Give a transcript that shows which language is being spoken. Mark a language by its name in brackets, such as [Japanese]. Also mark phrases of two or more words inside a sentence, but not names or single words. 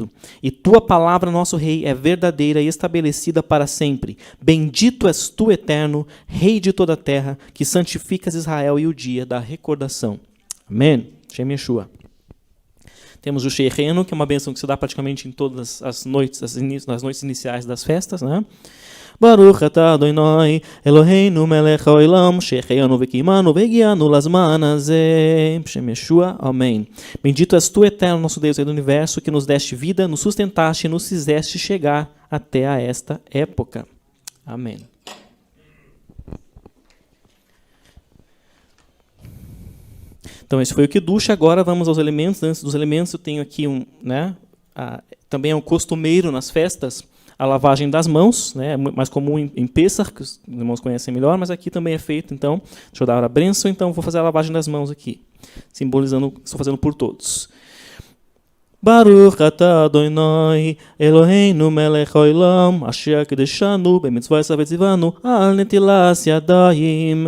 [Portuguese] E tua palavra, nosso Rei, é verdadeira e estabelecida para sempre. Bendito és tu, eterno, Rei de toda a terra, que santificas Israel e o dia da recordação. [Hebrew] Amém. שם ישוע. [Portuguese] Temos o Sheireno, que é uma bênção que se dá praticamente em todas as noites, nas noites iniciais das festas, né? [Hebrew] ברוך אתה אדוני אלוהינו מלך העולם שהחיינו וקיימנו והגיענו לזמן הזה שם ישוע. [Portuguese] Amém. Bendito és tu, eterno nosso Deus, Rei do Universo, que nos deste vida, nos sustentaste e nos fizeste chegar até a esta época. Amém. Então esse foi o Kiddush. Agora vamos aos elementos. Antes dos elementos eu tenho aqui também é um costumeiro nas festas a lavagem das mãos, né? É mais comum em Pessach, que os irmãos conhecem melhor, mas aqui também é feito. Então, deixa eu dar a bênção, então vou fazer a lavagem das mãos aqui, simbolizando, estou fazendo por todos. [Hebrew] ברוך אתה אדוני אלוהינו מלך העולם אשר קדשנו במצוותיו וצוונו על נטילת ידיים.